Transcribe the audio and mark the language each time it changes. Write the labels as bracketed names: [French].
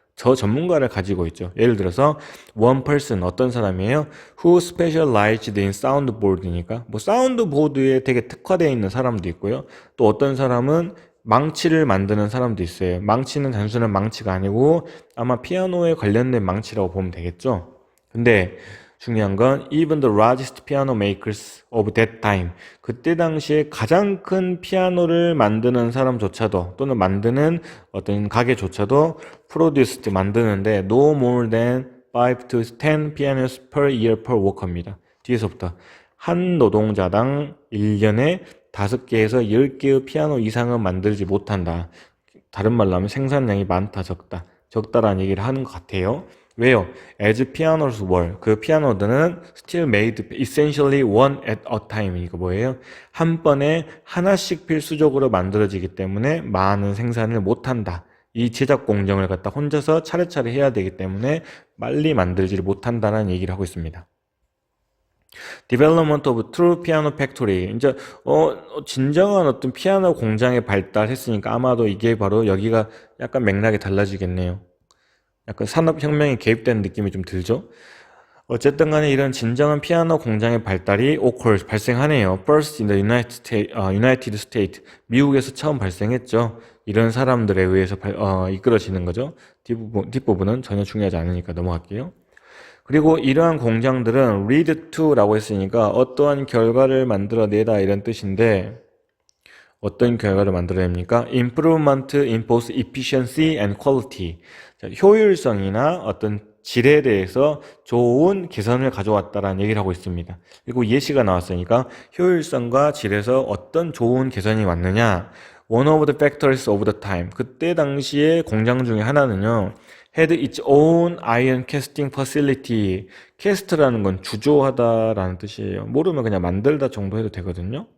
[Korean] 저 전문가를 가지고 있죠. 예를 들어서 [English] one person [Korean] 어떤 사람이에요? [English] who specialized in soundboard [Korean] 니까 뭐 사운드보드에 되게 특화되어 있는 사람도 있고요. 또 어떤 사람은 망치를 만드는 사람도 있어요. 망치는 단순한 망치가 아니고 아마 피아노에 관련된 망치라고 보면 되겠죠. 근데 중요한 건 [English] even the largest piano makers of that time [Korean] 그때 당시에 가장 큰 피아노를 만드는 사람조차도 또는 만드는 어떤 가게조차도 produced 만드는데 [English] no more than 5 to 10 pianos per year per worker [Korean] 입니다. 뒤에서부터 한 노동자당 1년에 5개에서 10개의 피아노 이상은 만들지 못한다. 다른 말로 하면 생산량이 많다 적다 적다라는 얘기를 하는 것 같아요. 왜요? [English] As pianos were [Korean] 그 피아노들은 [English] still made essentially one at a time [Korean] 이거 뭐예요? 한 번에 하나씩 필수적으로 만들어지기 때문에 많은 생산을 못한다. 이 제작 공정을 갖다 혼자서 차례차례 해야 되기 때문에 빨리 만들지를 못한다는 얘기를 하고 있습니다. [English] Development of true piano factory. [Korean] 이제 진정한 어떤 피아노 공장이 발달했으니까 아마도 이게 바로 여기가 약간 맥락이 달라지겠네요. 약간 산업혁명이 개입된 느낌이 좀 들죠? 어쨌든 간에 이런 진정한 피아노 공장의 발달이 발생하네요. [English] First in the United States. [Korean] 미국에서 처음 발생했죠. 이런 사람들에 의해서 이끌어지는 거죠. 뒷부분은 전혀 중요하지 않으니까 넘어갈게요. 그리고 이러한 공장들은 [English] lead to [Korean] 라고 했으니까 어떠한 결과를 만들어내다 이런 뜻인데 어떤 결과를 만들어냅니까? [English] Improvement in both efficiency and quality. [Korean] 자, 효율성이나 어떤 질에 대해서 좋은 개선을 가져왔다라는 얘기를 하고 있습니다. 그리고 예시가 나왔으니까 효율성과 질에서 어떤 좋은 개선이 왔느냐? [English] One of the factors of the time. [Korean] 그때 당시에 공장 중에 하나는요. [English] had its own iron casting facility. [Korean] 캐스트라는 건 주조하다라는 뜻이에요. 모르면 그냥 만들다 정도 해도 되거든요.